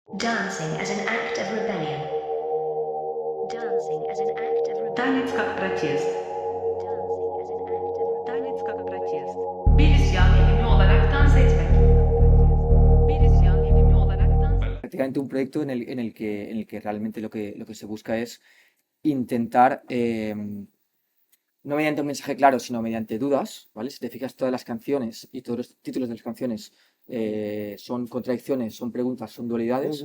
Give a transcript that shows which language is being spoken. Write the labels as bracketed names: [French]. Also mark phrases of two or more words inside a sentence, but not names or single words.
[English] Dancing as an act of rebellion. Dancing as an act of rebellion. [Russian] Танец как протест. [English] Dancing as an act of rebellion. [Russian] Tanec как протест. [Turkish] Bir isyan eğilimi olarak dans etmek. Bir isyan eğilimi olarak dans etmek. [Spanish] Prácticamente un proyecto en el que realmente lo que se busca es intentar, no mediante un mensaje claro, sino mediante dudas, ¿vale? Si te fijas, todas las canciones y todos los títulos de las canciones son contradicciones, son preguntas, son dualidades.